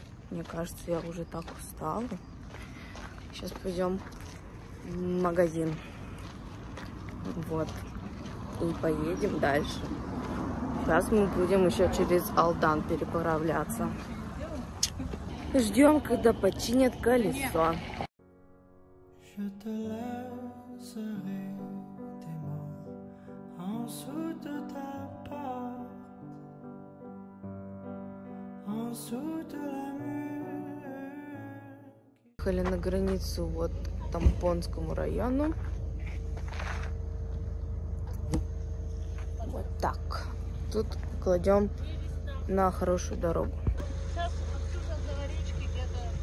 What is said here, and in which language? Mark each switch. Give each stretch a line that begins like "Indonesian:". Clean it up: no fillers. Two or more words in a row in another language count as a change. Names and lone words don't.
Russian: Мне кажется, я уже так устала. Сейчас пойдем в магазин. Вот. И поедем дальше. Сейчас мы будем еще через Алдан переправляться. Ждем, когда починят колесо.
French: Je te laisserai tes mots en dessous de ta porte, en dessous de la mur.
Russian: Ехали на границу вот к Тампонскому району. Вот так. Тут кладем на хорошую дорогу. Сейчас отсюда до речки где-то.